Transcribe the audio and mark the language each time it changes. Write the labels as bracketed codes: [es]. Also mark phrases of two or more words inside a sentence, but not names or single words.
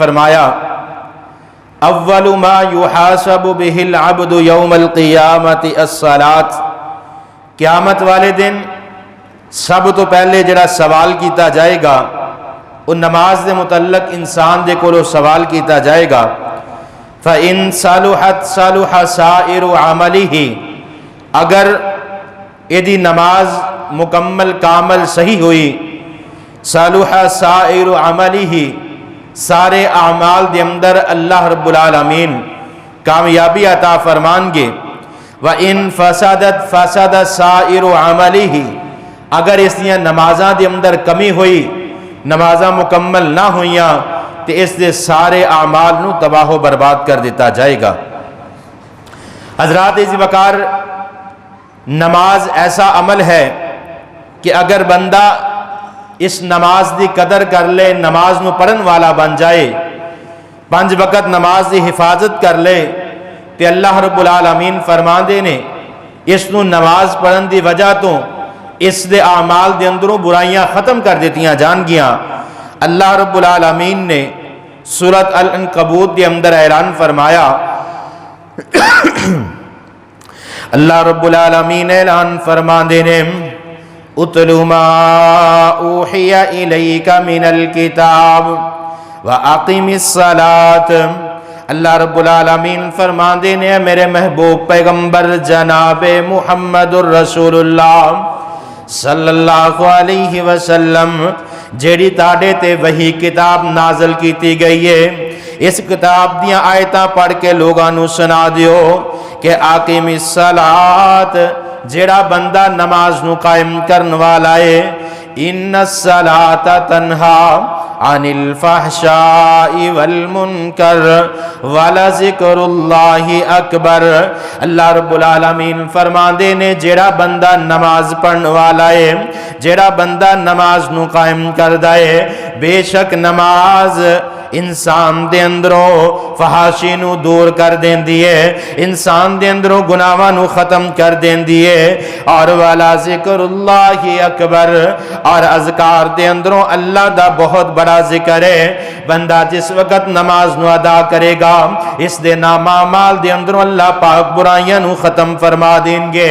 [ar] فرمایا، اول ما یحاسب بہ العبد یوم القیامت الصلاۃ، [pa] قیامت والے دن سب تو پہلے جڑا سوال کیتا جائے گا وہ نماز دے متعلق انسان دے کولو سوال کیتا جائے گا، [ar] فَإِن صَلُحَتْ صَلُحَ سَائِرُ عَمَلِهِ، [pa] اگر یہ نماز مکمل کامل صحیح ہوئی، [ar] صَلُحَ سَائِرُ عَمَلِهِ، [pa] سارے اعمال دے اندر اللہ رب العالمین کامیابی عطا فرمان گے۔ [ar] وَإِن فَسَدَتْ فَسَدَ سَائِرُ عَمَلِهِ، [pa] اگر اس دیاں نمازاں دے اندر کمی ہوئی، نمازاں مکمل نہ ہوئیاں، تو اس دے سارے اعمال نو تباہ و برباد کر دیتا جائے گا۔ حضرات عزیز وقار، نماز ایسا عمل ہے کہ اگر بندہ اس نماز دی قدر کر لے، نماز نو پڑھن والا بن جائے، 5 وقت نماز دی حفاظت کر لے، تے اللہ رب العالمین فرما دے نے اس نو نماز پڑھن دی وجہ تو اس دے اعمال دے اندروں برائیاں ختم کر دیتیاں جان گیاں۔ اللہ رب العالمین نے سورۃ العنکبوت دے اندر اعلان فرمایا، اللہ رب العالمین اعلان فرما دے نے [ar] اتل ما اوحی الیک من الکتاب واقم الصلاۃ۔ [pa] اللہ رب العالمین فرما دے نے میرے محبوب پیغمبر جناب محمد الرسول اللہ صلی [ar] اللہ علیہ وسلم، [pa] جیڑی تاڑے تے وہی کتاب نازل کیتی گئی ہے، اس کتاب دیاں آیتاں پڑھ کے لوگاں نو سنا دیو کہ [ar] آقیم الصلاۃ، [pa] جیڑا بندہ نماز نو قائم کرن والا ہے، [ar] ان الصلاۃ تنہا عن الفحشاء والمنکر ولذکر اللہ اکبر۔ [pa] اللہ رب العالمین فرما دے نے جیڑا بندہ نماز پڑھن والا ہے، جیڑا بندہ نماز نو قائم کردا ہے، بے شک نماز انسان دے اندروں فحاشی نو دور کر دین دیئے، انسان دے اندروں گناہاں نو ختم کر دین دیئے، اور والا [ar] ذکر اللہ اکبر، [pa] اور اذکار دے اندروں اللہ دا بہت بڑا ذکر ہے۔ بندہ جس وقت نماز نو ادا کرے گا، اس دے نام اعمال دے اندروں اللہ پاک برائیاں نو ختم فرما دیں گے۔